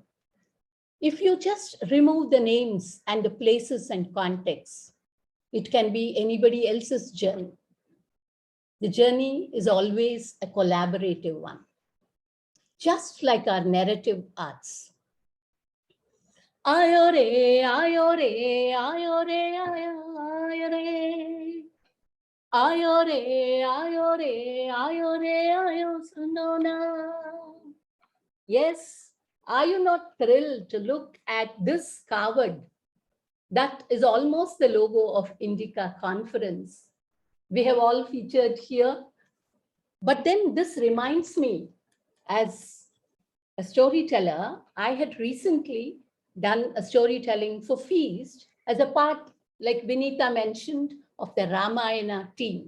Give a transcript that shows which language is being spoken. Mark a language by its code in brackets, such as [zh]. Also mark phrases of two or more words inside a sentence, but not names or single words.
[en] If you just remove the names and the places and contexts, it can be anybody else's journey. The journey is always a collaborative one, just like our narrative arts. Ayo re, ayo re, ayo re, ayo re. Ayo re, ayo re, ayo re, ayo sunona. Yes, are you not thrilled to look at this coward? That is almost the logo of Indica Conference. We have all featured here. But then this reminds me, as a storyteller, I had recently done a storytelling for Feast as a part, like Vinita mentioned, of the Ramayana team.